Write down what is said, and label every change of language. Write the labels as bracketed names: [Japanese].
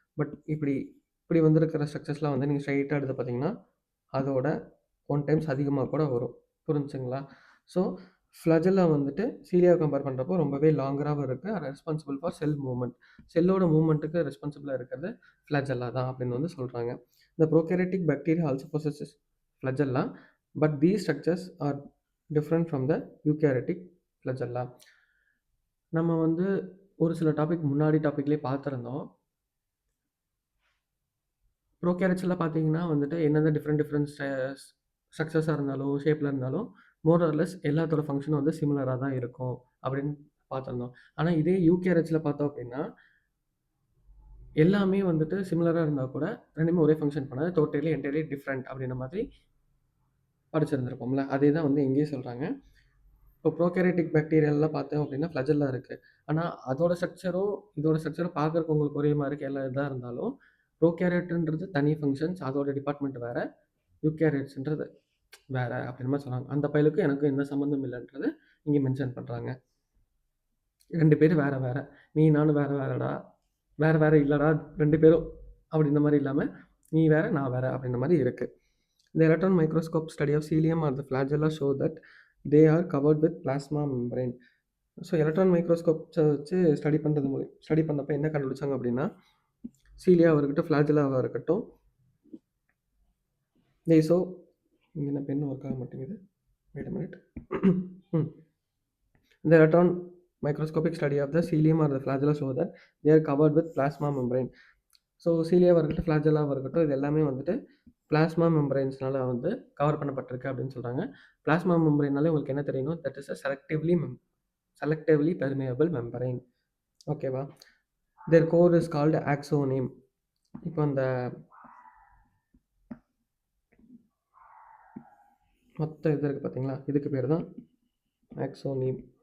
[Tamil] But இப்படி இப்படி வந்திருக்கிற ஸ்ட்ரக்சர்ஸ்லாம் வந்து நீங்கள் ஸ்ட்ரைட்டாக எடுத்து பார்த்தீங்கன்னா அதோட 1 டைம்ஸ் அதிகமாக கூட வரும். புரிஞ்சுங்களா? ஸோ ஃப்ளஜெல்லா வந்துட்டு சீலியாவை கம்பேர் பண்ணுறப்போ ரொம்பவே லாங்கராகவும் இருக்குது. [English] Responsible for cell movement. [Tamil] செல்லோட மூவ்மெண்ட்டுக்கு ரெஸ்பான்சிபிளாக இருக்கிறது ஃப்ளஜெல்லா தான் அப்படின்னு வந்து சொல்கிறாங்க. [English] The prokaryotic bacteria also possesses flagella, but these structures are different from the eukaryotic flagella. [Tamil] நம்ம வந்து ஒரு சில முன்னாடி டாபிக்லேயே பார்த்துருந்தோம். ப்ரோகேரியட்ஸ்லாம் பார்த்தீங்கன்னா வந்துட்டு என்னென்ன டிஃப்ரெண்ட் ஸ்ட்ரக்சர்ஸாக இருந்தாலும், ஷேப்பில் இருந்தாலும் மோர் ஆர் லெஸ் எல்லாத்தோட ஃபங்க்ஷனும் வந்து சிமிலராக தான் இருக்கும் அப்படின்னு பார்த்துருந்தோம். ஆனால் இதே யூகேரியட்ஸில் பார்த்தோம் அப்படின்னா எல்லாமே வந்துட்டு சிமிலராக இருந்தால் கூட ரெண்டுமே ஒரே ஃபங்க்ஷன் பண்ணாது. டோட்டலி என்டையர்லி டிஃப்ரெண்ட் அப்படின்ற மாதிரி படிச்சிருந்திருப்போம்ல. அதே தான் வந்து இங்கேயும் சொல்கிறாங்க. இப்போ ப்ரோகேரியோட்டிக் பாக்டீரியாலாம் பார்த்தோம் அப்படின்னா ஃப்ளஜெல்லா இருக்குது. ஆனால் அதோட ஸ்ட்ரக்சரும் இதோட ஸ்ட்ரக்சரும் பார்க்குறக்கு உங்களுக்கு ஒரே மாதிரி இருக்குது. எல்லாம் இதாக இருந்தாலும் ப்ரோகேரியோட்ன்றது தனி ஃபங்க்ஷன்ஸ், அதோட டிபார்ட்மெண்ட் வேறு. யூகேரியட்ஸ்ன்றது வேறு அப்படின்ற மாதிரி சொன்னாங்க. அந்த பயலுக்கும் எனக்கும் எந்த சம்மந்தம் இல்லைன்றது இங்கே மென்ஷன் பண்ணுறாங்க. 2 பேரும் வேறு வேறு. நீ நானும் வேறு வேறடா, வேறு வேறு இல்லைடா 2 பேரும் அப்படின்ற மாதிரி இல்லாமல் நீ வேறு நான் வேறு அப்படின்ற மாதிரி இருக்குது. [English] The electron microscope study of cilium or the flagella show that they are covered with plasma membrane. [Tamil] So electron மைக்ரோஸ்கோப்ஸை வச்சு ஸ்டடி பண்ணப்போ என்ன கண்டுபிடிச்சாங்க அப்படின்னா, சீலியாவாக இருக்கட்டும், ஃப்ளாஜெல்லாவாக இருக்கட்டும், ஸோ இங்கே என்ன பெண்ணு ஒர்க் ஆக மாட்டேங்குது, [English] Wait a minute. The electron microscopic study of the cilium or the flagella show that they are covered with plasma membrane. [Tamil] So சீலியாவாக இருக்கட்டும், ஃப்ளாஜெல்லாவாக இருக்கட்டும், இது எல்லாமே வந்துட்டு பிளாஸ்மா மெம்பரைன்ஸ்னால வந்து கவர் பண்ணப்பட்டிருக்கு அப்படின்னு சொல்கிறாங்க. பிளாஸ்மா மெம்பரைனாலே உங்களுக்கு என்ன தெரியணும், [English] That is a selectively permeable membrane. [Tamil] ஓகேவா? [English] Their core is called axoneme. [Tamil] இப்போ அந்த மொத்த இது இருக்குது பார்த்தீங்களா, இதுக்கு பேர் தான் ஆக்சோனேம்.